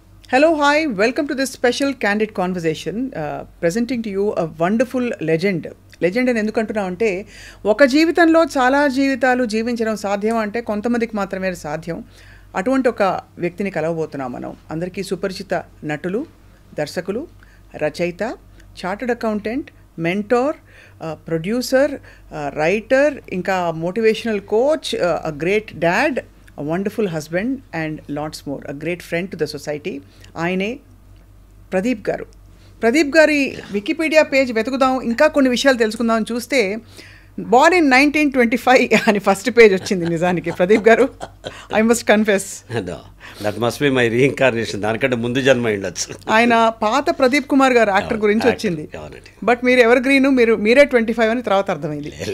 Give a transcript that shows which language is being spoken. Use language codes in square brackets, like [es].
[en] Hello, hi, welcome to this special candid conversation, presenting to you a wonderful legend. [te] Legend అని ఎందుకు అంటున్నాం అంటే, ఒక జీవితంలో చాలా జీవితాలు జీవించడం సాధ్యం అంటే కొంతమందికి మాత్రమే సాధ్యం. అటువంటి ఒక వ్యక్తిని కలవబోతున్నాం మనం. అందరికీ సుపరిచిత నటులు, దర్శకులు, రచయిత, chartered accountant, mentor, producer, writer, ఇంకా motivational coach, [en] a great dad, a wonderful husband and lots more, a great friend to the society. [te] ఆయనే ప్రదీప్ గారు. ప్రదీప్ గారి వికీపీడియా పేజ్ వెతుకుదాం, ఇంకా కొన్ని విషయాలు తెలుసుకుందాం అని చూస్తే [en] born in 1925 [te] అని ఫస్ట్ పేజ్ వచ్చింది. నిజానికి ప్రదీప్ గారు, [en] I must confess that must be my reincarnation. [te] దానికంటే ముందు జన్మ ఉండొచ్చు. ఆయన పాత ప్రదీప్ కుమార్ గారు యాక్టర్ గురించి వచ్చింది. బట్ మీరు ఎవర్ గ్రీన్, మీరే 25 అని తర్వాత అర్థమైంది.